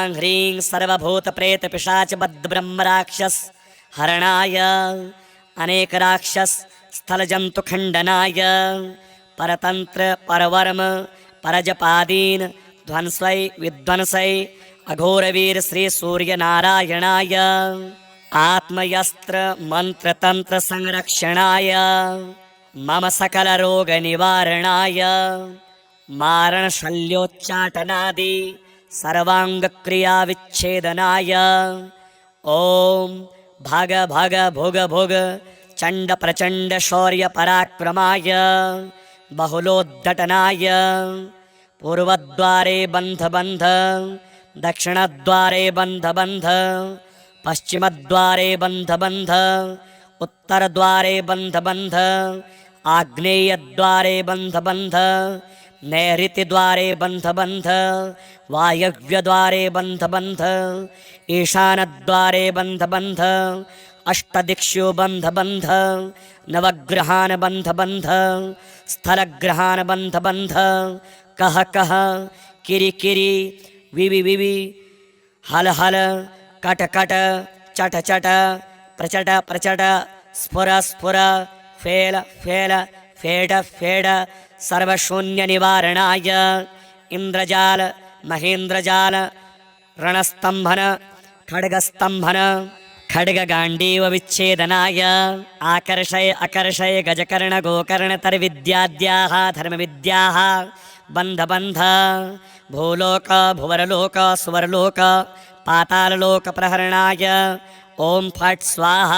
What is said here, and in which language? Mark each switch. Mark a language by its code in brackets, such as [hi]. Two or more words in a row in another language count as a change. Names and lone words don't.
[sa] ह्रीं सर्वभूतप्रेतपिशाचबद्धब्रह्मराक्षस हरणाय अनेकराक्षस स्थलजन्तुखण्डनाय परतन्त्र परवर्म परजपादीन ध्वंसै विध्वंसै अघोरवीर श्रीसूर्यनारायणाय आत्मयस्त्र मंत्रतंत्र संरक्षणाय मम सकलरोगनिवारणाय मारणशल्योच्चाटनादि सर्वाङ्गक्रियाविच्छेदनाय ॐ भग भग भुग भुग चण्ड प्रचण्ड शौर्यपराक्रमाय बहुलोद्दटनाय पूर्वद्वारे बन्ध बन्ध दक्षिणद्वारे बन्ध बन्ध पश्चिमद्वारे बन्ध बन्ध उत्तरद्वारे बन्ध बन्ध आग्नेयद्वारे बन्ध बन्ध नैऋत्यद्वारे बन्ध बन्ध वायव्यद्वारे बन्ध बन्ध ईशानद्वारे बन्ध बन्ध अष्टदिक्षु बन्ध बन्ध नवग्रहान् बन्ध बन्ध स्थलग्रहान् बन्ध बन्ध कह कह किरि किरि विवि विवि हल हल कट कट चट चट प्रचट प्रचट स्फुर स्फुर फेल फेल फेड फेड सर्वशून्यनिवारणाय इन्द्रजाल महेन्द्रजाल रणस्तम्भन खड्गस्तम्भन खड्गगाण्डीवविच्छेदनाय आकर्षय अकर्षय गजकर्णगोकर्णतर्विद्याद्याः धर्मविद्याः बन्ध बन्ध भूलोक भुवरलोक सुवरलोक पाताललोकप्रहरणाय ॐ फट् स्वाहा।